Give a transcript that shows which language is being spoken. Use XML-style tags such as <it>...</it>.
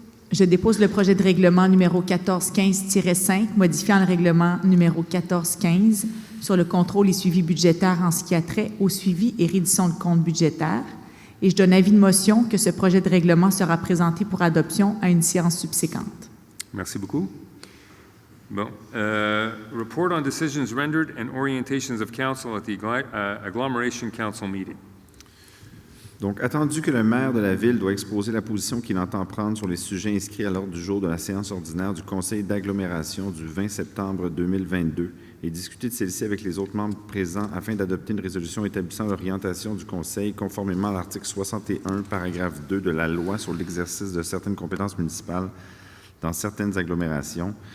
<fr>Je dépose le projet de règlement numéro 1415-5, modifiant le règlement numéro 1415 sur le contrôle et suivi budgétaire en ce qui a trait au suivi et reddition de comptes budgétaires. Et je donne avis de motion que ce projet de règlement sera présenté pour adoption à une séance subséquente. Merci beaucoup. Bon.</fr> <en>Report on decisions rendered and orientations of council at the Agglomeration Council meeting.</en> <fr>Donc, attendu que le maire de la Ville doit exposer la position qu'il entend prendre sur les sujets inscrits à l'ordre du jour de la séance ordinaire du Conseil d'agglomération du 20 septembre 2022 et discuter de celle-ci avec les autres membres présents afin d'adopter une résolution établissant l'orientation du Conseil conformément à l'article 61, paragraphe 2 de la loi sur l'exercice de certaines compétences municipales dans certaines agglomérations,</fr>